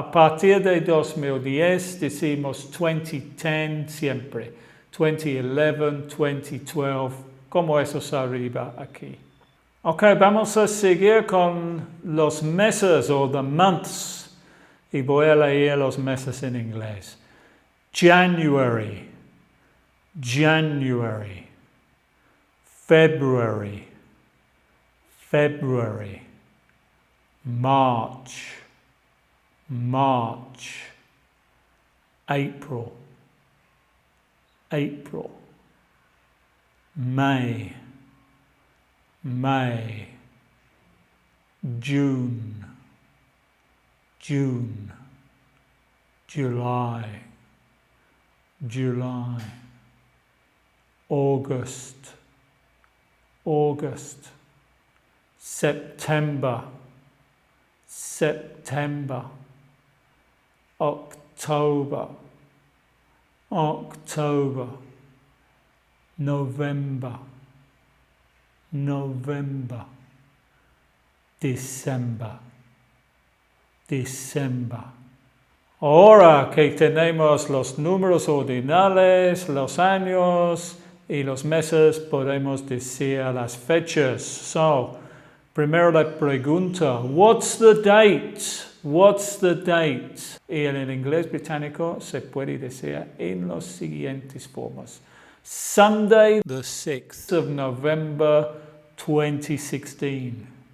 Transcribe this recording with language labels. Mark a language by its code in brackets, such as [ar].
[es] A partir de 2010 decimos 2010 siempre. 2011, 2012, como esos arriba aquí. Ok, vamos a seguir con los meses o [en] the months. [es] Y voy a leer los meses en inglés. [en] January, January, February, February, March, March, April, April, May, May, June, June, July, July, August, August, September, September, October, October, November, November, December, December. [es] Ahora que tenemos los números ordinales, los años y los meses, podemos decir las fechas. [en] So, [es] primero la pregunta, [en] what's the date? What's the date? [es] Y en el inglés británico se puede decir en las siguientes formas. [en] Sunday, the 6th of November, 2016.